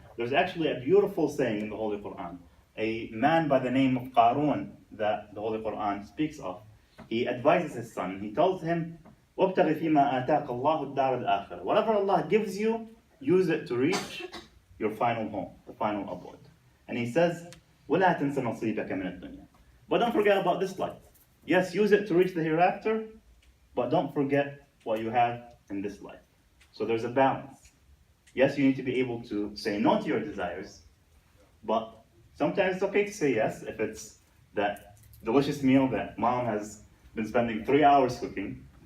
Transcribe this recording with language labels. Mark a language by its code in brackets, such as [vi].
[en] There's actually a beautiful saying in the Holy Quran. A man by the name of Qarun that the Holy Quran speaks of. He advises his son. He tells him, [ar] وَابْتَغِ فِيمَا آتَاكَ اللَّهُ الدَّارَ الْآخِرَةَ. [en] Whatever Allah gives you, use it to reach your final home, the final abode. And he says, [ar] وَلَا تَنْسَ نَصِيبَكَ مِنَ الدُّنْيا. [en] But don't forget about this life. Yes, use it to reach the hereafter, but don't forget what you have in this life. So there's a balance. Yes, you need to be able to say no to your desires, but sometimes it's okay to say yes if it's that delicious meal that mom has been spending 3 hours cooking.